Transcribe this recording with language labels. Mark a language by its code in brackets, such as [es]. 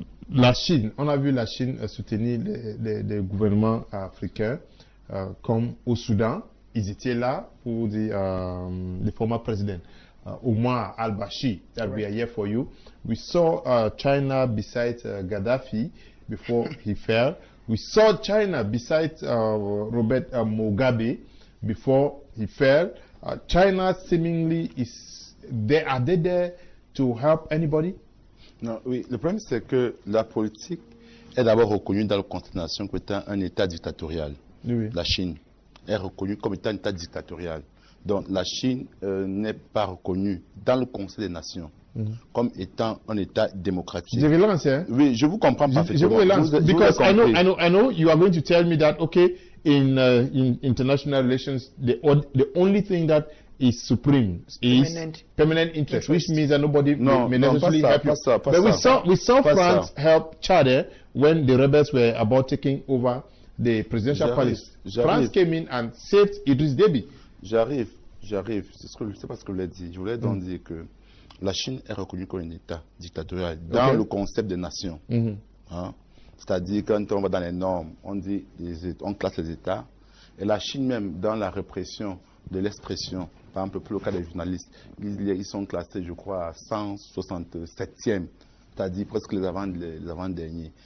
[fr] La Chine, on a vu la Chine soutenir les gouvernements africains, comme au Soudan, ils étaient là pour [en] the former president. Omar al-Bashir, that we are here for you. We saw China beside Gaddafi before he fell. We saw China beside Robert Mugabe before he fell. China seemingly is there to help anybody? [fr] Non, oui. Le problème, c'est que la politique est d'abord reconnue dans le contexte de nation comme étant un État dictatorial. Oui. La Chine est reconnue comme étant un État dictatorial. Donc la Chine n'est pas reconnue dans le Conseil des Nations comme étant un État démocratique. Je relance, hein? Oui, je vous comprends parfaitement. Je vous relance, [en] because I know you are going to tell me that, okay, in international relations, the only thing that is supreme is permanent interest, which means that nobody may necessarily help you. But we saw France help Chad when the rebels were about taking over the presidential palace. France came in and saved Idriss Déby. [fr] J'arrive. C'est pas ce que je voulais dire. Je voulais donc dire que la Chine est reconnue comme un État dictatorial dans le concept des nations. Hein? C'est-à-dire, quand on va dans les normes, on classe les États. Et la Chine même, dans la répression de l'expression, par exemple, pour le cas des journalistes, ils sont classés, je crois, à 167e, c'est-à-dire presque les avant-derniers.